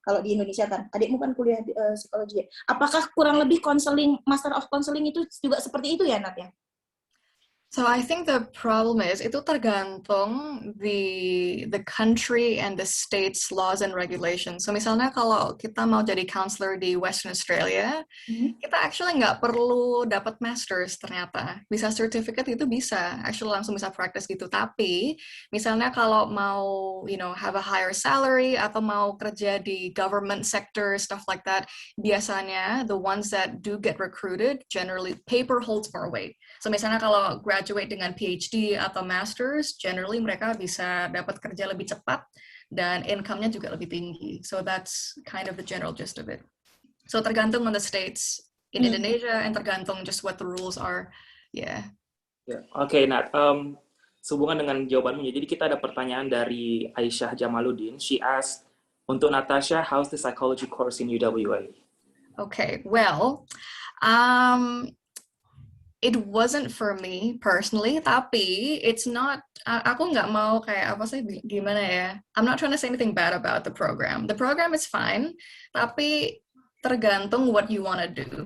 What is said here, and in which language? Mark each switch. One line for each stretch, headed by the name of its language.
Indonesian: Kalau di Indonesia kan, adikmu kan kuliah psikologi ya. Apakah kurang lebih konseling, Master of Counseling itu juga seperti itu ya Nat ya?
English: So I think the problem is itu tergantung the country and the state's laws and regulations.
Indonesian: So misalnya kalau kita mau jadi counselor di Western Australia, kita actually nggak perlu dapat masters ternyata. Bisa certificate itu bisa, actually langsung bisa practice gitu.
English: Tapi misalnya kalau mau have a higher salary atau mau kerja di government sector stuff like that, biasanya the ones that do get recruited generally paper holds more weight.
Indonesian: So misalnya kalau graduate dengan PhD atau Masters, generally mereka bisa dapat kerja lebih cepat dan income-nya juga lebih tinggi.
English: So that's kind of the general gist of it. So tergantung on the states in Indonesia and tergantung just what the rules are. Yeah.
Indonesian: Oke, Nat. Sehubungan dengan jawabanmu, jadi kita ada pertanyaan dari Aisyah Jamaluddin.
English: She asked, untuk Natasha, how's the psychology course in UWA? Okay, well, it wasn't for me personally, tapi it's not, aku nggak mau kayak apa sih, gimana ya, I'm not trying to say anything bad about the program. The program is fine, tapi tergantung what you want to do.